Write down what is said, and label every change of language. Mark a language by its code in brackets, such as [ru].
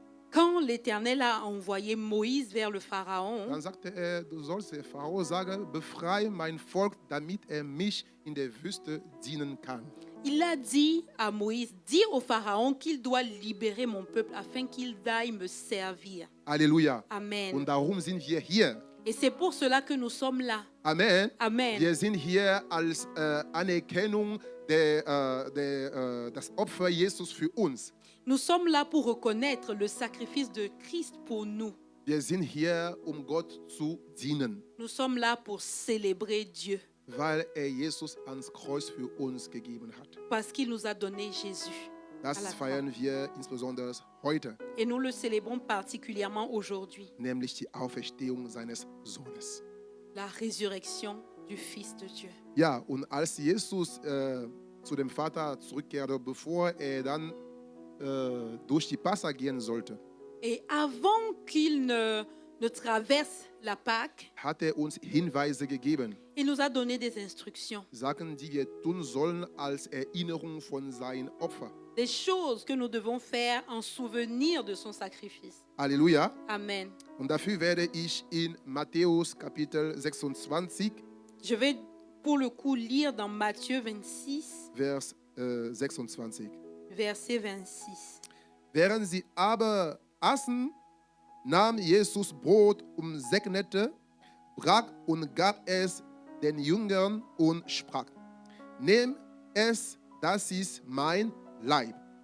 [fr] Quand l'Éternel a envoyé Moïse vers le Pharaon, [de] dann sagte er, du sollst der Pharao sagen, befreie mein Volk, damit mich in der Wüste dienen kann. [fr] il a dit à Moïse, dis au Pharaon qu'il doit libérer mon peuple afin qu'il aille me servir. Halleluja. Amen. [de] Und darum sind wir hier. [fr] Et c'est pour cela que nous sommes là. Amen. Amen. [de] Wir sind hier als Anerkennung das Opfer Jesus für uns. [fr] Nous sommes là pour reconnaître le sacrifice de Christ pour nous. [de] Wir sind hier, Gott zu dienen, [fr] Nous sommes là pour célébrer Dieu [de] weil Jesus ans Kreuz für uns gegeben hat. [fr] parce qu'il nous a donné Jésus. [de] Das [fr] à la [de] feiern wir insbesondere heute, [fr] Et nous le célébrons particulièrement aujourd'hui, [de] nämlich die Auferstehung seines Sohnes. [fr] la résurrection du Fils de Dieu. [de] Ja, und als Jesus zu dem Vater zurückkehrte, bevor er dann durch die Passa gehen sollte, [fr] Et avant qu'il ne traverse la Pâque, [de] hat er uns Hinweise gegeben, [fr] il nous a donné des instructions, [de] Sachen, die wir tun sollen als Erinnerung von seinem Opfer. [fr] des choses que nous devons faire en souvenir de son sacrifice. Halleluja. Amen. [de] Und dafür werde ich in Matthäus Kapitel 26, [fr] Je vais pour le coup lire dans Matthieu 26, [de] Vers 26. [fr] verset 26. [de] Während sie aber aßen, nahm Jesus Brot und segnete, brach und gab es den Jüngern und sprach, nehmt es, das ist mein Leib.